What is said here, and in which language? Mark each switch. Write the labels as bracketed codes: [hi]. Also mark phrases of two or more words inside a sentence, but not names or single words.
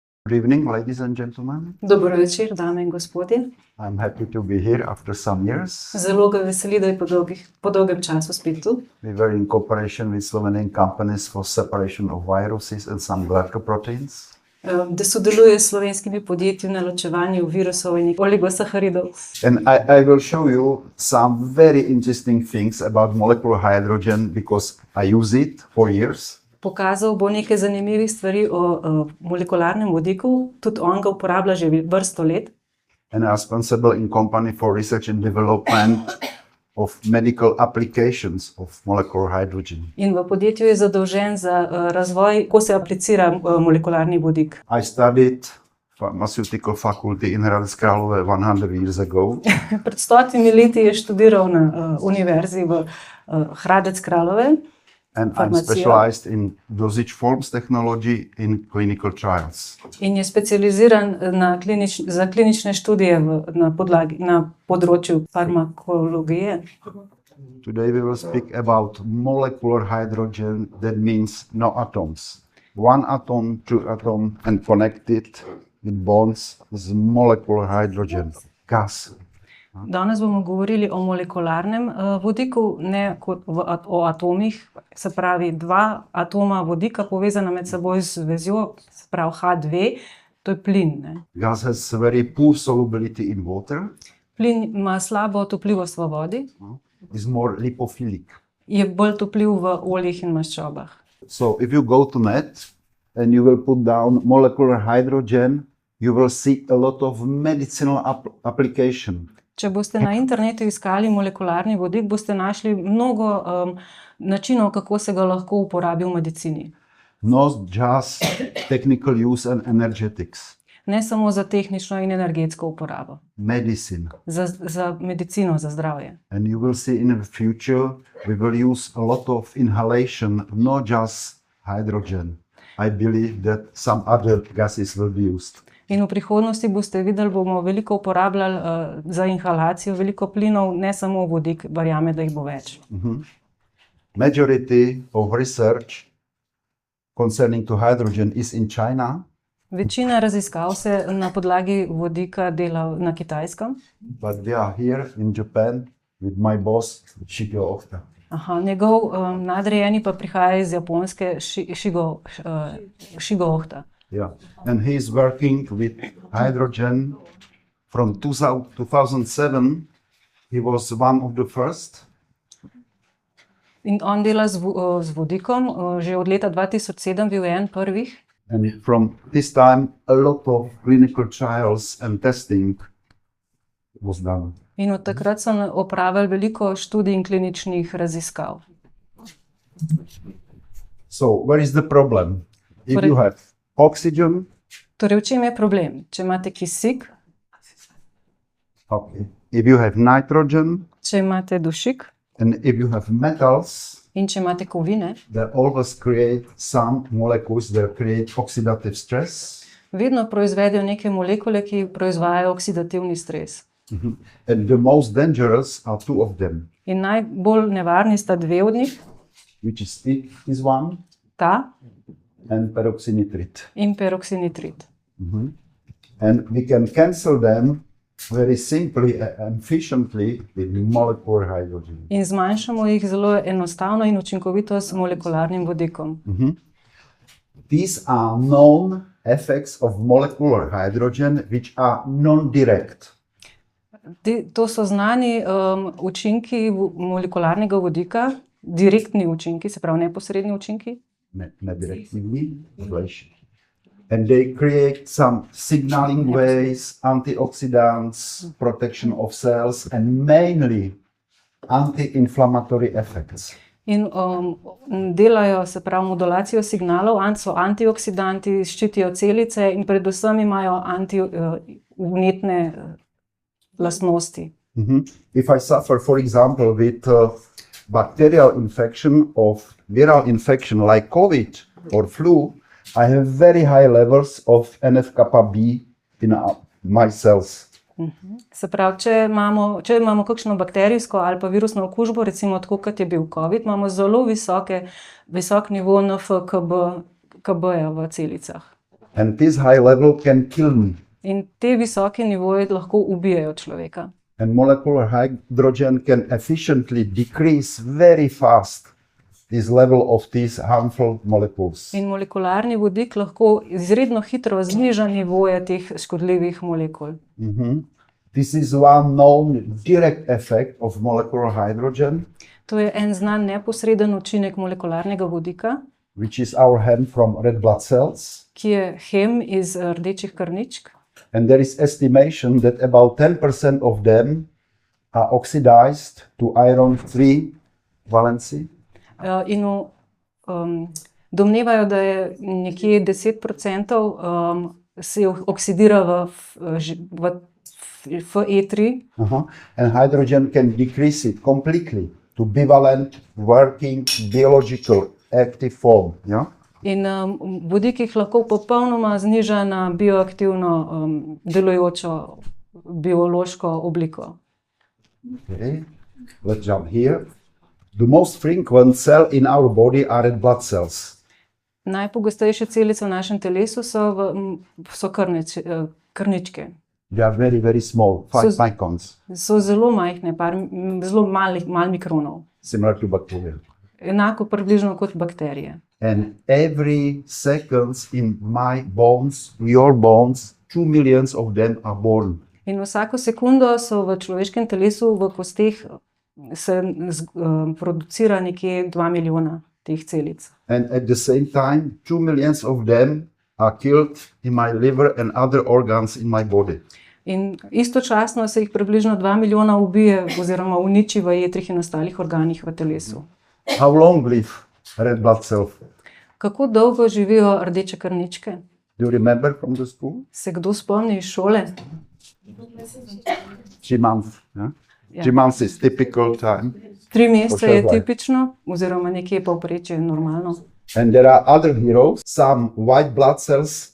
[en] Good evening, ladies and gentlemen. [sl] Dobro večer, dame in gospodje. [en] I'm happy to be here after some years. [sl] Zelo ga veseli, da je po dolgem času spet tu. [en] We were in cooperation with Slovenian companies for separation of viruses and some glycoproteins. [sl] Da sodeluje s slovenskimi podjetji na ločevanju virusov in oligosaharidov. [en] And I will show you some very interesting things about molecular hydrogen because I use it for years. [sl] Pokazal bo nekaj zanimivih stvari o molekularnem vodiku, tudi on ga uporablja že vrsto let. [en] And I'm responsible in company for research and development of medical applications of molecular hydrogen. [sl] In v podjetju je zadolžen za razvoj, ko se aplicira molekularni vodik. [en] I studied pharmaceutical faculty in Hradec Králové 100 years ago. [sl] Pred 100 leti je študiral na univerzi v Hradec Králové. [en] And I'm specialized in dosage forms technology in clinical trials. [sl] In je specializiran za klinične študije na področju farmakologije. [en] Today we will speak about molecular hydrogen, that means no atoms. One atom, two atom, and connected with bonds is molecular hydrogen, gas. [sl] Danes bomo govorili o molekularnem vodiku, ne kot o atomih, se pravi dva atoma vodika povezana med seboj z vezjo, se pravi H2, to je plin. Ne? [en] Gas has very poor solubility in water. [sl] Plin ima slabo topljivost v vodi. [en] Is more lipophilic. [sl] Je bolj topljiv v oljih in maščobah. [en] So if you go to net and you will put down molecular hydrogen, you will see a lot of medicinal application. [sl] Če boste na internetu iskali molekularni vodik, boste našli mnogo načinov, kako se ga lahko uporabi v medicini. [en] Not just technical use and energetics. [sl] Ne samo za tehnično in energetsko uporabo. [en] Medicine. [sl] Za medicino, za zdravje. [en] And you will see in the future we will use a lot of inhalation, not just hydrogen. I believe that some other gases will be used. [sl] In v prihodnosti boste videli, bomo veliko uporabljali za inhalacijo, veliko plinov, ne samo vodik, verjame, da jih bo več. [en] Majority of research concerning to hydrogen is in China. [sl] Večina raziskav se na podlagi vodika dela na Kitajskem. [en] But we are here in Japan with my boss, Shigeru Ohta. [sl] Njegov nadrejeni pa prihaja iz Japonske, Shigeru Ohta. [en] Yeah, and he is working with hydrogen from 2007. He was one of the first. [sl] In on dela z vodikom, že od leta 2007 bil en prvih. [en] And from this time a lot of clinical trials and testing was done. [sl] In od takrat so opravili veliko študij in kliničnih raziskav. [en] So where is the problem? If you have oxygen. [sl] Torej, v čem je problem? Če imate kisik. [en] Okay. If you have nitrogen. [sl] Če imate dušik. [en] And if you have metals. [sl] In če imate kovine. [en] They always create some molecules that create oxidative stress. [sl] Vedno proizvedejo neke molekule, ki proizvajajo oksidativni stres. [en] And the most dangerous are two of them. [sl] In najbolj nevarni sta dve od njih. [en] Which is one. [sl] Ta. [en] And peroxynitrit. [sl] In peroxynitrit. [en] And we can cancel them very simply and efficiently with molecular hydrogen. [sl] In zmanjšamo jih zelo enostavno in učinkovito s molekularnim vodikom. [en] These are known effects of molecular hydrogen which are non-direct. [sl] To so znani učinki molekularnega vodika, direktni učinki, se pravi neposredni učinki. [en] Directly, and they create some signaling ways, antioxidants, protection of cells, and mainly anti-inflammatory effects. [sl] In delajo, se pravi, modulacijo signalov, so antioksidanti, ščitijo celice in predvsem imajo antivnetne lastnosti. [en] If I suffer, for example, with bacterial infection of viral infection like COVID or flu, I have very high levels of NF-kappa B in my cells. [sl] Se pravi, če imamo kakšno bakterijsko ali pa virusno okužbo, recimo tako kot je bil COVID, imamo zelo visok nivo NF-kb v celicah. [en] And this high level can kill me. [sl] In te visoke nivoje lahko ubijajo človeka. [en] And molecular hydrogen can efficiently decrease very fast this level of these harmful molecules. [sl] In molekularni vodik lahko izredno hitro zniža nivoje teh škodljivih molekul. [en] This is one known direct effect of molecular hydrogen, [sl] To je en znan neposreden učinek molekularnega vodika, [en] which is our hemp from red blood cells. [sl] ki je hem iz rdečih krvničk. [en] And there is estimation that about 10% of them are oxidized to iron 3 valency. [sl] Domnevajo, da je nekje 10% se oksidira v Fe3. [en] And hydrogen can decrease it completely to bivalent working biological active form. Yeah? [sl] In vodik jih lahko popolnoma zniža na bioaktivno delujočo biološko obliko. [en] Okay, let's jump here. The most frequent cell in our body are red blood cells. [sl] Najpogostejše celice v našem telesu so krvničke. [en] They are very, very small, 5 [sl] So- [en] microns, [sl] So zelo majhne, zelo malo mikronov. [en] similar to bacteria. [sl] Enako približno kot bakterije. [en] And every second in my bones, your bones, 2 million of them are born. [sl] In vsako sekundo so v človeškem telesu, v kosteh, se producira nekje 2 milijona teh celic. [en] And at the same time, 2 million of them are killed in my liver and other organs in my body. [sl] In istočasno se jih približno 2 milijona ubije oziroma uniči v jetrih in ostalih organih v telesu. [en] How long live red blood cells? [sl] Kako dolgo živijo rdeče krvničke? [en] Do you remember from the school? [sl] Se kdo spomni iz šole? [en] 3 months. Yeah? [sl] Ja. [en] 3 months is typical time. [sl] 3 mesece [en] sure, [sl] je [en] right. [sl] tipično, oziroma nekje povprečje normalno. [en] And there are other heroes, some white blood cells,